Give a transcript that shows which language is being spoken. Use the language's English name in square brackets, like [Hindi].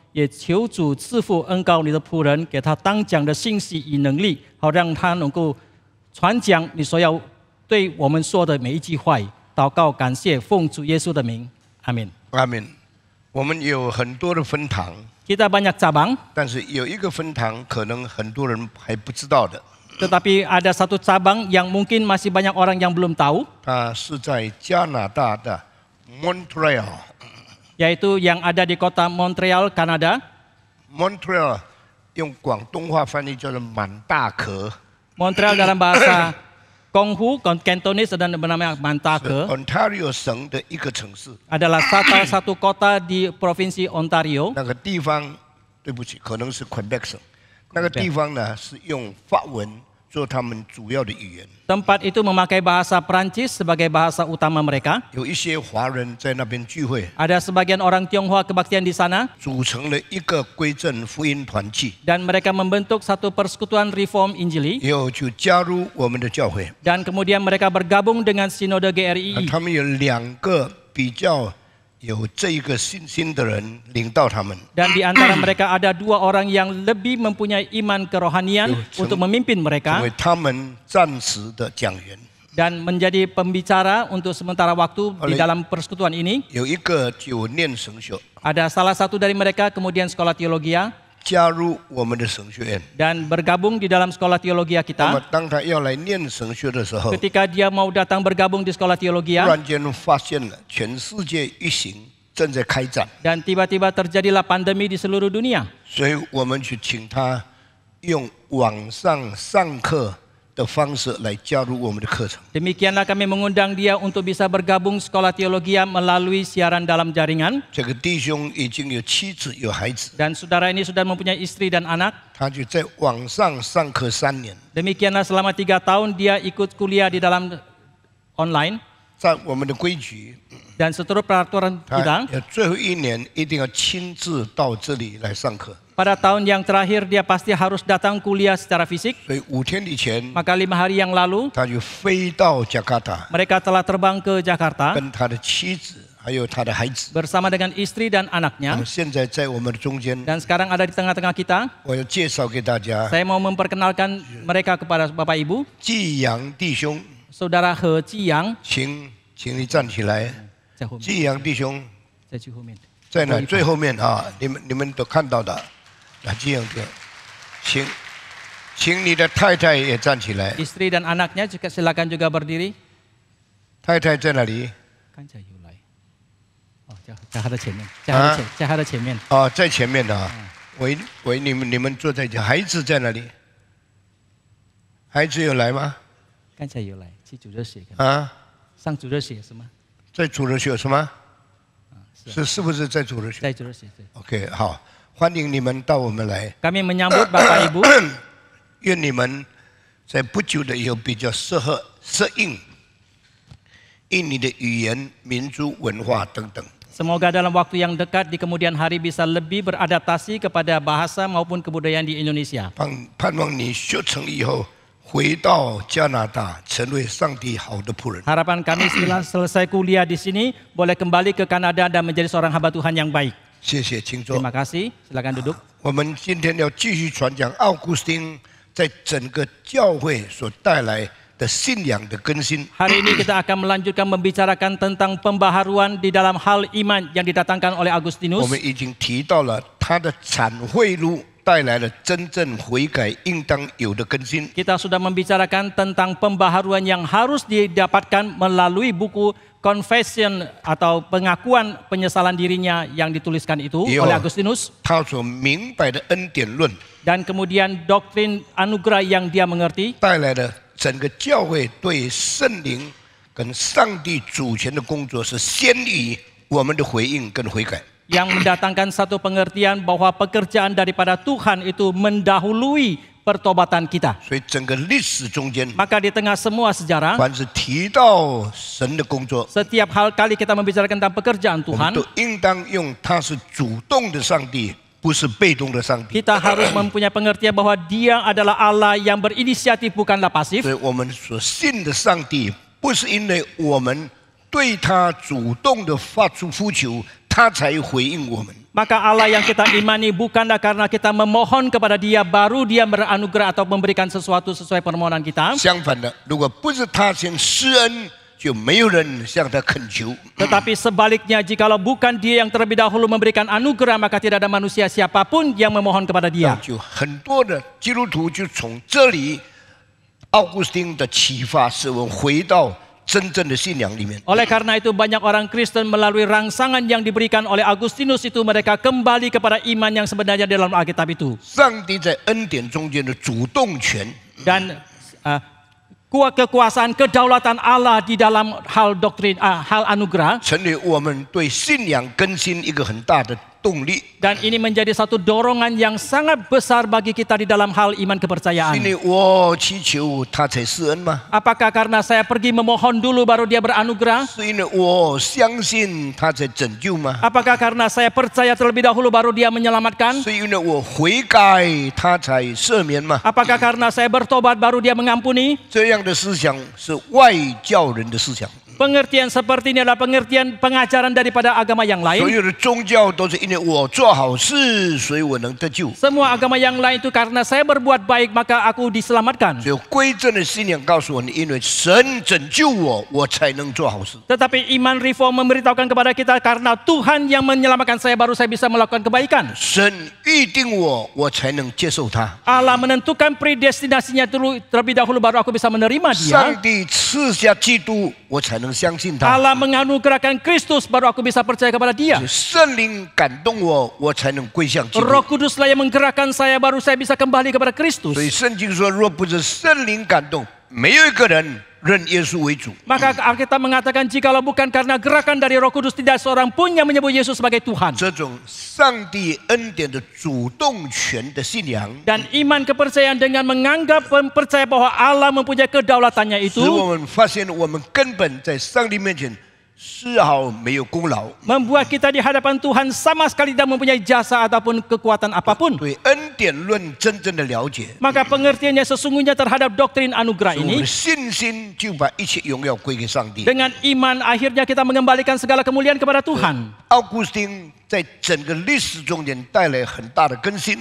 [Chinese] 也求主赐福恩膏你的仆人，给他当讲的信息与能力，好让他能够传讲你所要对我们说的每一句话语。祷告感谢，奉主耶稣的名，阿门。阿门。我们有很多的分堂， [Indonesian] Kita banyak cabang, [Chinese] 但是有一个分堂可能很多人还不知道的， [Indonesian] tetapi ada satu cabang yang mungkin masih banyak orang yang belum tahu, [Chinese] 它是在加拿大的 Montreal。 [Indonesian] yaitu yang ada di kota Montreal, Kanada. [Chinese] Montreal 用广东话翻译叫做满大壳。 [Indonesian] Montreal dalam bahasa Konghu, Cantonese dan bernama Mantake, [Chinese] Ontario 省的一个城市。 [Indonesian] adalah salah satu kota di provinsi Ontario. [Chinese] 那个地方，对不起，可能是 Quebec 省。那个地方呢是用法文做他们主要的语言。 [Indonesian] Tempat itu memakai bahasa Prancis sebagai bahasa utama mereka. [Chinese] 有一些华人在那边聚会， [Indonesian] Ada sebagian orang Tionghoa kebaktian di sana, [Chinese] 组成了一个归正福音团契， [Indonesian] dan mereka membentuk satu persekutuan Reform Injili, [Chinese] 以后就加入我们的教会。 [Indonesian] dan kemudian mereka bergabung dengan Sinode GRII. [Chinese] 他们有2个比较有这一个信心的人领导他们， [Indonesian] Dan di antara mereka ada 2 orang yang lebih mempunyai iman kerohanian untuk memimpin [Chinese] 成 [Indonesian] mereka [Chinese] 为他们暂时的讲员。 [Indonesian] dan menjadi pembicara untuk sementara waktu di dalam persekutuan ini. [Chinese] 有一个就念神学， [Indonesian] Ada salah satu dari mereka kemudian sekolah teologia [Chinese] 加入我们的神学院。 [Indonesian] dan bergabung di dalam sekolah teologia [Chinese] 那么 [Indonesian] kita. [Chinese] 当他要来念神学的时候， [Indonesian] Ketika dia mau datang bergabung di sekolah [Chinese] 突 [Indonesian] teologia [Chinese] 然间发现了全世界疫情正在开展， [Indonesian] dan tiba-tiba terjadilah pandemi di seluruh dunia. [Chinese] 所以我们去请他用网上上课的方式来加入我们的课程。 [Indonesian] Demikianlah kami mengundang dia untuk bisa bergabung sekolah teologia melalui siaran dalam jaringan. [Chinese] 这个弟兄已经有妻子有孩子， [Indonesian] Dan saudara ini sudah mempunyai istri dan anak. [Chinese] 他就在网上上课3年， [Indonesian] Demikianlah selama 3 tahun dia ikut kuliah di dalam online. [Chinese] 在我们的规矩， [Indonesian] Dan seluruh peraturan [Chinese] 他 [Indonesian] kita, [Chinese] 最后1年一定要亲自到这里来上课。 [Indonesian] pada tahun yang terakhir dia pasti harus datang kuliah secara fisik. [Chinese] 所以5天以前， [Indonesian] Maka 5 hari yang lalu [Chinese] 他就飞到加卡达， [Indonesian] mereka telah terbang ke Jakarta [Chinese] 跟他的妻子还有他的孩子。 [Indonesian] bersama dengan istri dan [Chinese] 那 [Indonesian] anaknya. [Chinese] 么现在在我们的中间， [Indonesian] Dan sekarang ada di tengah-tengah kita. [Chinese] 我要介绍给大家 [Indonesian] Saya mau memperkenalkan mereka kepada Bapak Ibu. [Chinese] 季阳弟兄， [Indonesian] Saudara He Jiyang, [Chinese] 请你站起来。在后面，季阳弟兄在最后面。在哪？最后面啊，你们都看到的。那季阳弟兄，请你的太太也站起来。 [Indonesian] Istri dan anaknya juga silakan juga berdiri. [Chinese] 太太在哪里？ Kan saya Yulai. Oh, 在他的前面，在他的前面。啊，在前面的啊。喂，你们坐在一起。孩子在哪里？孩子有来吗？刚才有来，去主热血，啊，上主热血是吗？在主日学是吗？是是不是在主日学在主热血。对。？OK， 好，欢迎你们到我们来。 [Indonesian] Kami menyambut Bapak Ibu. [Chinese] 愿你们在不久的以后比较适应印尼的语言、民族、文化等等。 [Indonesian] Semoga dalam waktu yang dekat di kemudian hari bisa lebih beradaptasi kepada bahasa maupun kebudayaan di Indonesia. [Chinese] 盼望你学成以后回到加拿大，成为上帝好的仆人。 [Indonesian] Harapan kami setelah selesai kuliah di sini boleh kembali ke Kanada dan menjadi seorang hamba Tuhan yang baik. [Chinese] 谢谢，请坐。 [Indonesian] Terima kasih. Silakan duduk. [Chinese] 我们今天要继续传讲奥古斯丁在整个教会所带来的信仰的更新。 [Indonesian] Hari ini kita akan melanjutkan membicarakan tentang pembaharuan di dalam hal iman yang didatangkan oleh [Chinese] 我 [Indonesian] Agustinus. [Chinese] 们已经提到了他的忏悔录带来了真正悔改应当有的更新。 [Indonesian] Kita sudah membicarakan tentang pembaharuan yang harus didapatkan melalui buku confession atau pengakuan penyesalan dirinya yang dituliskan itu Iya. oleh Agustinus. [Chinese] 他所明白的恩典论 [Indonesian] Dan kemudian doktrin anugerah yang dia mengerti [Chinese] 带来了整个教会对圣灵跟上帝主权的工作是先于我们的回应跟悔改。 [Indonesian] yang mendatangkan satu pengertian bahwa pekerjaan daripada Tuhan itu mendahului pertobatan kita. [Chinese] 所以整个历史中间， [Indonesian] Maka di tengah semua sejarah, [Chinese] 凡是提到神的工作， [Indonesian] setiap kali kita membicarakan tentang pekerjaan [Chinese] 我们都应当用他是主动的上帝，不是被动的上帝。 [Indonesian] kita harus mempunyai pengertian bahwa Dia adalah Allah yang berinisiatif, bukanlah pasif. [Chinese] 所以我们所信的上帝，不是因为我们对他主动的发出呼求，他才回应我们。 [Indonesian] Maka Allah yang kita imani bukanlah karena kita memohon kepada Dia, baru Dia beranugerah atau memberikan sesuatu sesuai permohonan kita. [Chinese] 相反的，如果不是他先施恩，就没有人向他恳求。 [Indonesian] Tetapi sebaliknya, jikalau bukan Dia yang terlebih dahulu memberikan anugerah, maka tidak ada manusia siapapun yang memohon kepada [Chinese] 那 [Indonesian] Dia. [Chinese] 就很多的基督徒就从这里，奥古斯丁的启发，使我们回到真正的信仰里面。 [Indonesian] Oleh karena itu banyak orang Kristen melalui rangsangan yang diberikan oleh Agustinus itu mereka kembali kepada iman yang sebenarnya dalam Alkitab itu. [Chinese] 上帝在恩典中间的主动权， [Indonesian] Dan kekuasaan kedaulatan Allah di dalam hal doktrin, hal anugerah. [Chinese] 成为我们对信仰更新一个很大的动力。 [Indonesian] Dan ini menjadi satu dorongan yang sangat besar bagi kita di dalam hal iman [Chinese] 因 [Indonesian] kepercayaan. [Chinese] 为我祈求他才施恩吗？ [Indonesian] Apakah karena saya pergi memohon dulu baru Dia beranugerah? [Chinese] 是因为我相信他才拯救吗？ [Indonesian] Apakah karena saya percaya terlebih dahulu baru Dia menyelamatkan? [Chinese] 是因为我悔改他才赦免吗？ [Indonesian] Apakah karena saya bertobat baru Dia mengampuni? [Chinese] 这样的思想是外教人的思想。 [Indonesian] Pengertian seperti ini adalah pengertian pengajaran daripada agama yang [Chinese] 所 [Indonesian] lain. [Chinese] 有的宗教都是因为我做好事，所以我能得救。 [Indonesian] Semua agama yang lain itu karena saya berbuat baik maka aku diselamatkan. [Chinese] 只有归正的信仰告诉我，你因为神拯救我，我才能做好事。 [Indonesian] Tetapi iman reform memberitahukan kepada kita karena Tuhan yang menyelamatkan saya baru saya bisa melakukan kebaikan. [Chinese] 神预定我，我才能接受他。 [Indonesian] Allah menentukan predestinasinya terlebih dahulu baru aku bisa menerima Dia. [Chinese] 上帝赐下基督，我才能相信他。 [Indonesian] Allah menganugerahkan Kristus baru aku bisa percaya kepada Dia. [Chinese] 圣灵感动我，我才能归向基督。 [Indonesian] Roh Kuduslah yang menggerakkan saya baru saya bisa kembali kepada Kristus. [Chinese] 所以圣经说，若不是圣灵感动，没有一个人认耶稣为主。 [Indonesian] Maka Alkitab mengatakan jikalau bukan karena gerakan dari Roh Kudus tidak seorang pun yang menyebut Yesus sebagai Tuhan. [Chinese] 这种上帝恩典的主动权的信仰， [Indonesian] Dan iman kepercayaan dengan menganggap percaya bahwa Allah mempunyai kedaulatannya [Chinese] 使 [Indonesian] itu [Chinese] 我们发现我们根本在上帝面前丝毫没有功劳， [Indonesian] membuat kita di hadapan Tuhan sama sekali tidak mempunyai jasa ataupun kekuatan apapun. [Chinese] 对恩典论真正的了解， [Indonesian] Maka pengertiannya sesungguhnya terhadap doktrin anugerah [Chinese] 我们 [Indonesian] ini [Chinese] 的信心就把一切荣耀归给上帝。 [Indonesian] dengan iman akhirnya kita mengembalikan segala kemuliaan kepada Tuhan. [Chinese] 奥古斯丁在整个历史中间带来很大的更新。